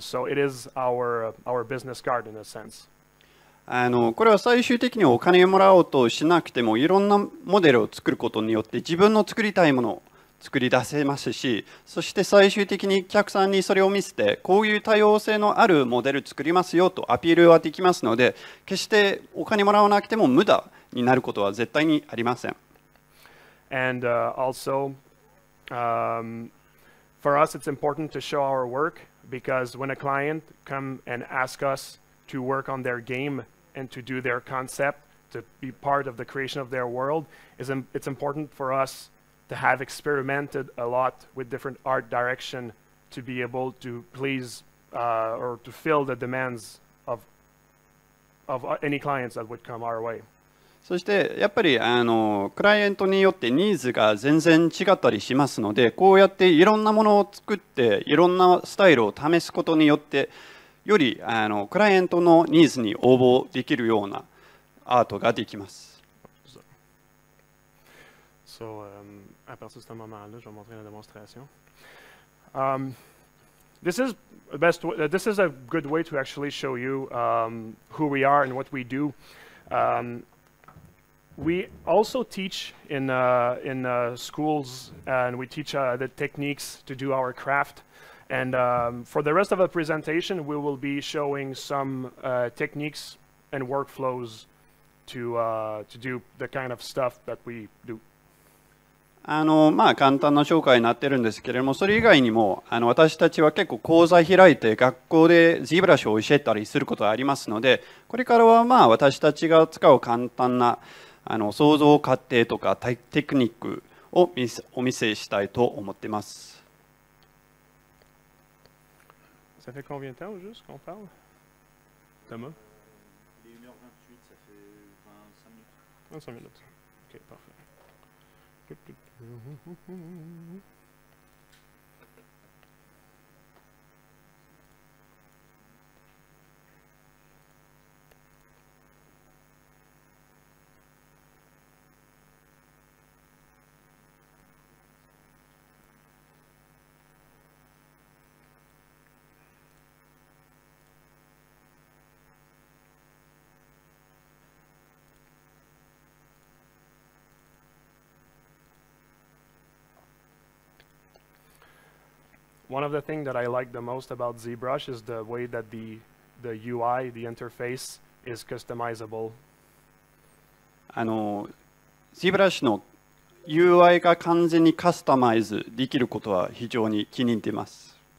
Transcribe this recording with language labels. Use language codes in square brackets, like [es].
[en] So it is our business card in a sense. [ja] これは最終的にお金をもらおうとしなくても、いろんなモデルを作ることによって自分の作りたいものを作り出せますし、そして最終的にお客さんにそれを見せて、こういう多様性のあるモデル作りますよとアピールはできますので、決してお金もらわなくても無駄になることは絶対にありません。 [en] And also, for us, it's important to show our work, because when a client come and ask us to work on their game and to do their concept, to be part of the creation of their world, it's important for us to have experimented a lot with different art direction to be able to please or to fill the demands of any clients that would come our way. [ja] そしてやっぱりクライアントによってニーズが全然違ったりしますので、こうやっていろんなものを作っていろんなスタイルを試すことによってよりクライアントのニーズに応募できるようなアートができます。 [fr] So, à partir de ce moment-là, je vais montrer la démonstration. [en] This is a good way to actually show you who we are and what we do. We also teach in schools, and we teach the techniques to do our craft. And for the rest of the presentation, we will be showing some techniques and workflows to do the kind of stuff that we do. [ja] 簡単な紹介になってるんですけれども、それ以外にも私たちは結構講座開いて学校で ZBrush を教えたりすることがありますので、これからは私たちが使う簡単な創造過程とかテクニックをお見せしたいと思っています。 [fr] Ça fait combien de temps au juste qu'on parle, Thomas? Il est 1h28, ça fait 25 minutes. 25 minutes. Ok, parfait. [en] One of the things that I like the most about ZBrush is the way that the the UI, the interface, is customizable. [ja] ZBrush の UI が完全にカスタマイズできることは非常に気に入っています。